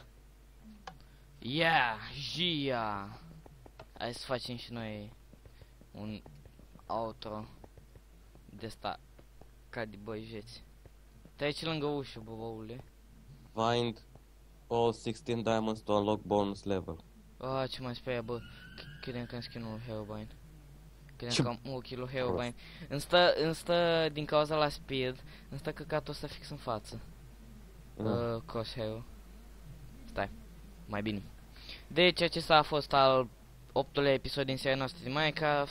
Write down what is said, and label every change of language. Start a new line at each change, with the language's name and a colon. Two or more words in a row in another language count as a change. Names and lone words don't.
English: Yeah, Gia!
Romanian: Hai să facem și noi un outro de ăsta ca de băjeți. Te aici lângă ușă, băbăule.
English: Find all 16 diamonds to unlock bonus level.
Romanian: Ah, ce mai speria, bă. Credeam că am skin-ul Herobrine. Ce Credeam că am ochii lui Herobrine. Îmi stă din cauza la speed, îmi stă căcatul ăsta fix în față. Crosshair. Stai, mai bine. Deci acesta a fost al 8-lea episod din seria noastră de Minecraft.